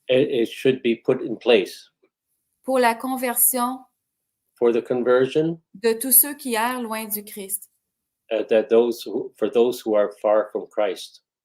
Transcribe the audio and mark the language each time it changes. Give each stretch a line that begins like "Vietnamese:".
English: it should be put in place
French: pour la conversion
English: for the conversion
French: de tous ceux qui errent loin du Christ.
English: for those who are far from Christ.